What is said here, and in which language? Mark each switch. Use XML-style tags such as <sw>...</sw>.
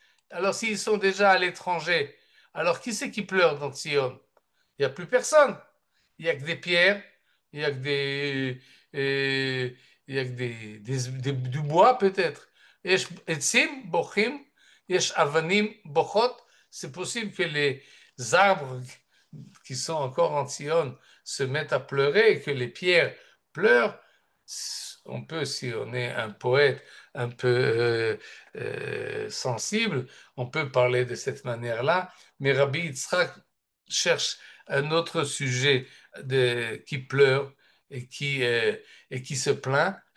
<fr>Alors s'ils sont déjà à l'étranger, alors qui c'est qui pleure dans Sion? Il n'y a plus personne. Il n'y a que des pierres, il n'y a que il y a que du bois peut-être.</fr> <he>יש עצים בוכים, יש אבנים בוכות.</he> <fr>C'est possible que les arbres qui sont encore en Sion se mettent à pleurer et que les pierres pleurent. On peut, si on est un poète un peu sensible, on peut parler de cette manière-là, mais Rabbi Yitzhak cherche un autre sujet qui pleure et qui se plaint.</fr>